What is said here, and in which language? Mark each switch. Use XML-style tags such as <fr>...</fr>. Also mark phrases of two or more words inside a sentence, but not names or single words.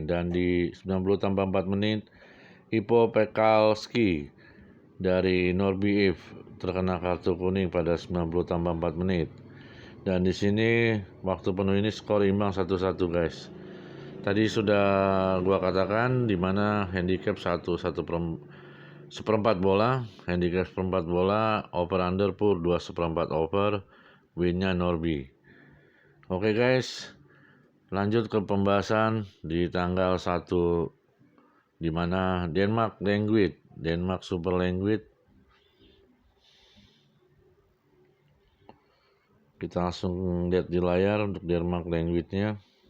<id>Dan di 90 tambah 4 menit Ipo Pekalski dari Norby If terkena kartu kuning pada 90 tambah 4 menit. Dan di sini waktu penuh ini skor imbang 1-1 guys. Tadi sudah gua katakan di mana handicap seperempat bola, handicap seperempat bola,</id> <en>over under</en> <id>pur 2 seperempat over, winnya Norby. Oke guys, lanjut ke pembahasan di tanggal 1 di mana Denmark Super Language. Kita langsung lihat di layar untuk Denmark Language-nya.</id>